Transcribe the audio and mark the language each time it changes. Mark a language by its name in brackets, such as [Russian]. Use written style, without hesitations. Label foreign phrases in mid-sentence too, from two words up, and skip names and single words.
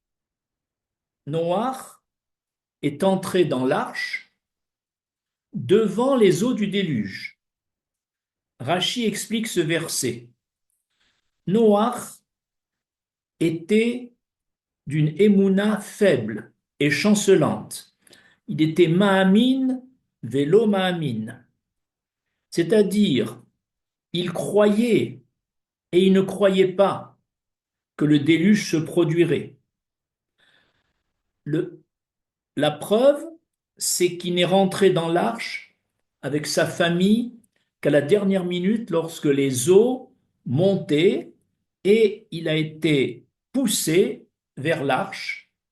[French] Noach est entré dans l'arche devant les eaux du déluge. Rachi explique ce verset. Noach était d'une émouna faible et chancelante. Il était [Hebrew] מאמין ולא מאמין. [French] C'est-à-dire, il croyait et il ne croyait pas que le déluge se produirait. La preuve, c'est qu'il n'est rentré dans l'arche avec sa famille qu'à la dernière minute lorsque les eaux montaient et il a été poussé vers l'arche.